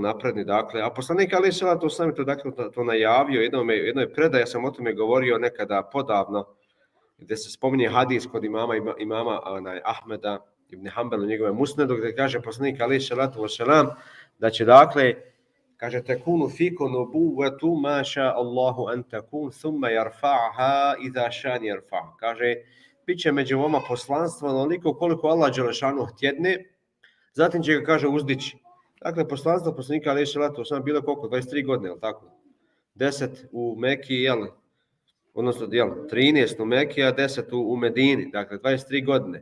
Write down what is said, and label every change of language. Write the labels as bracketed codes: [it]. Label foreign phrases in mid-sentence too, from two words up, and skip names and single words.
[bs] napredni, a poslanik [ar] عليه الصلاة والسلام [bs] to najavio, jednoj predaji, ja sam o tome govorio nekada podavno, gdje se spominje hadis kod imama Ahmeda ibn Hanbala u njegove musnedu, gdje kaže poslanik [ar] عليه الصلاة والسلام [bs] da će kaže [ar] تكون فيكم نبوة ما شاء الله أن تكون ثم يرفعها إذا شاء يرفع'. [bs] Kaže biće među vama poslanstvo onoliko koliko Allah dželešanu htjedne, zatim će ga, kaže, uzdići. Dakle, poslanstvo poslanika [ar] عليه الصلاة والسلام [bs] bilo koliko? 23 godine, jel tako? 10 u Meki, jel? Odnosno, jel, 13 u Meki, a 10 u Medini, dakle, 23 godine.